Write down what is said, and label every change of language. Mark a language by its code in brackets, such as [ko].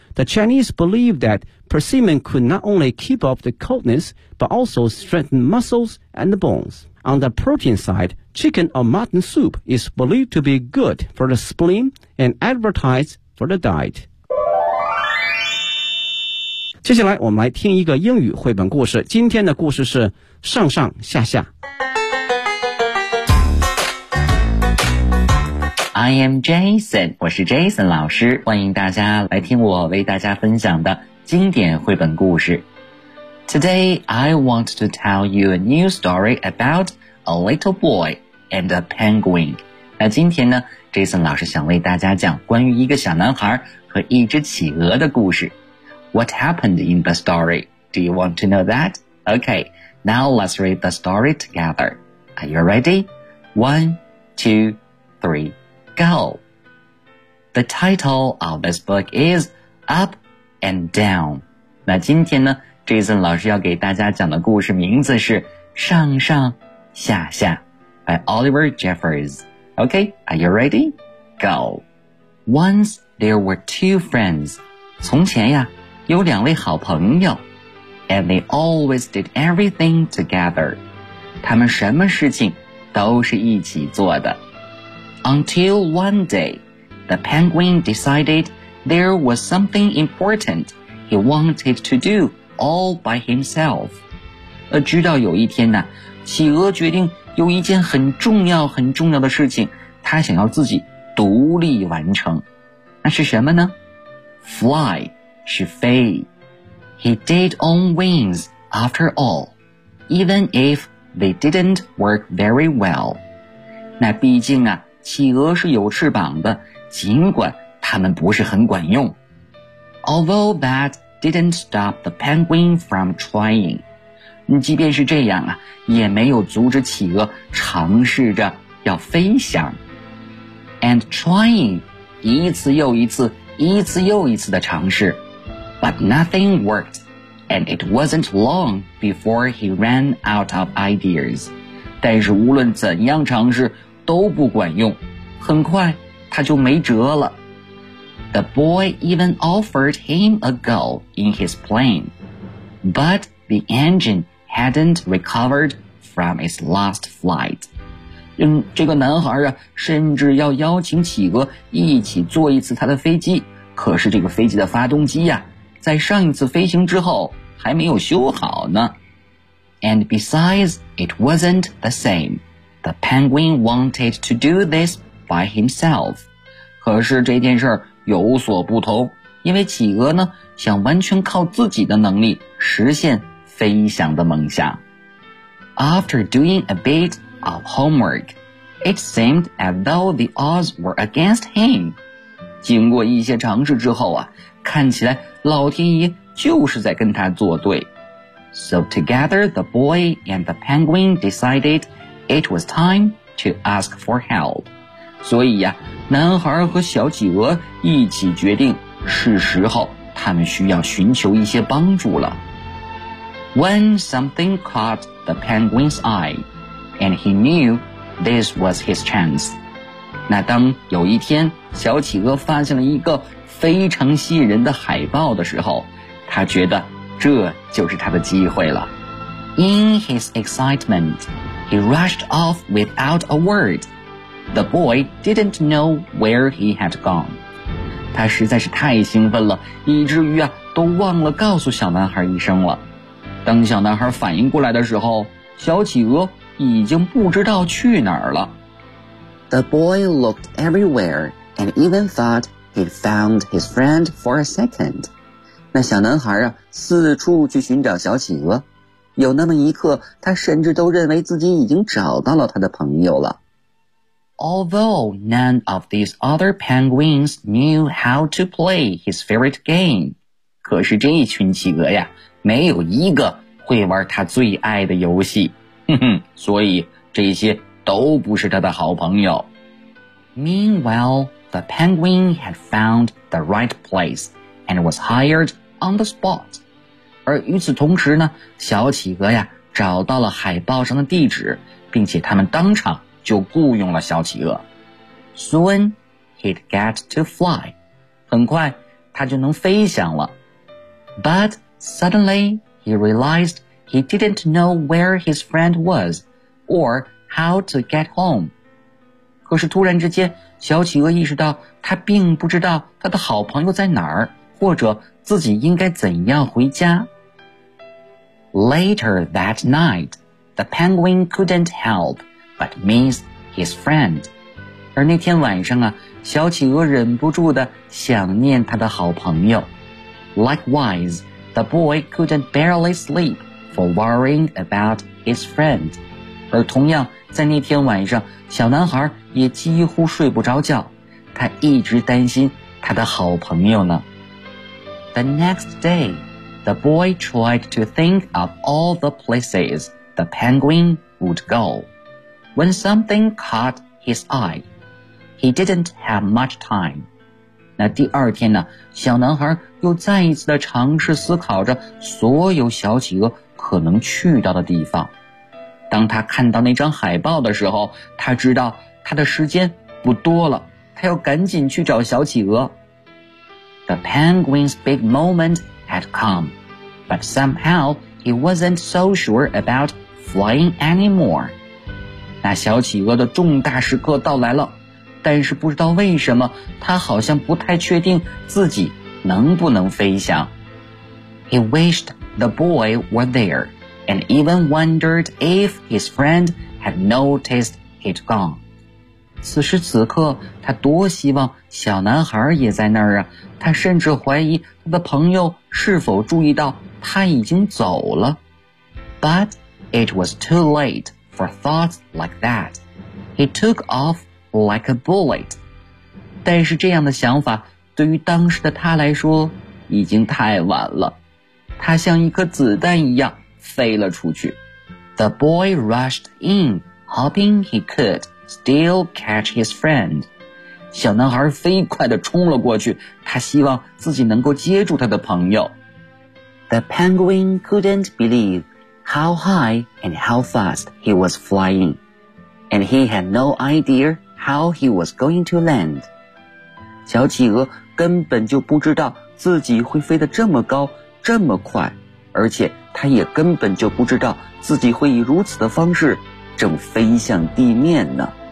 [en] The Chinese believe that persimmon could not only keep off the coldness, but also strengthen muscles and the bones. On the protein side, chicken or mutton soup is believed to be good for the spleen and advertised for the diet. [zh] 接下来我们来听一个英语绘本故事，今天的故事是上上下下。 [en] I am Jason， [zh] 我是 Jason 老师，欢迎大家来听我为大家分享的经典绘本故事。 [en] Today I want to tell you a new story about a little boy and a penguin。 [zh] 那今天呢， Jason 老师想为大家讲关于一个小男孩和一只企鹅的故事。 [en] What happened in the story? Do you want to know that? Okay, now let's read the story together. Are you ready? 1, 2, 3, go! The title of this book is Up and Down. [zh] 那今天呢 ,Jason 老师要给大家讲的故事名字是上上下下 by Oliver Jeffers. [en] Okay, are you ready? Go! Once there were two friends. [zh] 从前呀有两位好朋友 [en] and they always did everything together. [zh] 他们什么事情都是一起做的。 [en] Until one day, the penguin decided there was something important he wanted to do all by himself. [zh] 直到有一天呢，企鹅决定有一件很重要很重要的事情，他想要自己独立完成。那是什么呢？Fly. 是飞。 [en] He did on wings after all, even if they didn't work very well. [zh] 那毕竟啊，企鹅是有翅膀的，尽管它们不是很管用。 [en] Although that didn't stop the penguin from trying. [zh] 即便是这样啊，也没有阻止企鹅尝试着要飞翔。 [en] And trying, [zh] 一次又一次，一次又一次的尝试。 [en] But nothing worked, and it wasn't long before he ran out of ideas. [zh] 但是无论怎样尝试都不管用，很快他就没辙了。 [en] The boy even offered him a go in his plane, but the engine hadn't recovered from its last flight. [zh] 这个男孩啊，甚至要邀请企鹅一起坐一次他的飞机，可是这个飞机的发动机啊在上一次飞行之后还没有修好呢。 [en] And besides, it wasn't the same. The penguin wanted to do this by himself. [zh] 可是这件事有所不同，因为企鹅呢想完全靠自己的能力实现飞翔的梦想。 [en] After doing a bit of homework, it seemed as though the odds were against him. [zh] 经过一些尝试之后啊，看起来老天爷就是在跟他作对。 [en] So together the boy and the penguin decided it was time to ask for help. [zh] 所以呀，男孩和小企鹅一起决定是时候他们需要寻求一些帮助了。 [en] When something caught the penguin's eye, and he knew this was his chance. [zh] 那当有一天小企鹅发现了一个非常吸引人的海报的时候，他觉得这就是他的机会了。 [en] In his excitement, he rushed off without a word. The boy didn't know where he had gone. [zh] 他实在是太兴奋了，以至于啊都忘了告诉小男孩一声了。当小男孩反应过来的时候，小企鹅已经不知道去哪儿了。 [en] The boy looked everywhere and even thoughtHe found his friend for a second. [zh] 那小男孩啊，四处去寻找小企鹅。有那么一刻，他甚至都认为自己已经找到了他的朋友了。 [en] Although none of these other penguins knew how to play his favorite game. [zh] 可是这一群企鹅呀，没有一个会玩他最爱的游戏。哼哼，所以这些都不是他的好朋友。 [en] Meanwhile, the penguin had found the right place and was hired on the spot. [zh] 而与此同时呢，小企鹅呀找到了海报上的地址，并且他们当场就雇佣了小企鹅。 [en] Soon, he'd get to fly. [zh] 很快他就能飞翔了。 [en] But suddenly, he realized he didn't know where his friend was or how to get home. [zh] 可是突然之间，小企鹅意识到他并不知道他的好朋友在哪儿，或者自己应该怎样回家。 [en] Later that night, the penguin couldn't help but miss his friend. [zh] 而那天晚上啊，小企鹅忍不住地想念他的好朋友。 [en] Likewise, the boy couldn't barely sleep for worrying about his friend. [zh] 而同样，在那天晚上，小男孩也几乎睡不着觉，他一直担心他的好朋友呢。 [en] The next day, the boy tried to think of all the places the penguin would go. When something caught his eye, he didn't have much time. [zh] 那第二天呢，小男孩又再一次的尝试思考着所有小企鹅可能去到的地方。当他看到那张海报的时候，他知道他的时间不多了，他要赶紧去找小企鹅。 [en] The penguin's big moment had come, but somehow he wasn't so sure about flying anymore. [zh] 那小企鹅的重大时刻到来了，但是不知道为什么，他好像不太确定自己能不能飞翔。 [en] He wished the boy were there. And even wondered if his friend had noticed he'd gone. [zh] 此时此刻，他多希望小男孩也在那儿啊！他甚至怀疑他的朋友是否注意到他已经走了。 [en] But it was too late for thoughts like that. He took off like a bullet. [zh] 但是这样的想法对于当时的他来说已经太晚了。他像一颗子弹一样。飞了出去。 [en] The boy rushed in, hoping he could still catch his friend. [zh] 小男孩飞快地冲了过去，他希望自己能够接住他的朋友。 [en] The penguin couldn't believe how high and how fast he was flying, and he had no idea how he was going to land. [zh] 小企鹅根本就不知道自己会飞得这么高，这么快，而且他也根本就不知道自己会以如此的方式正飞向地面呢。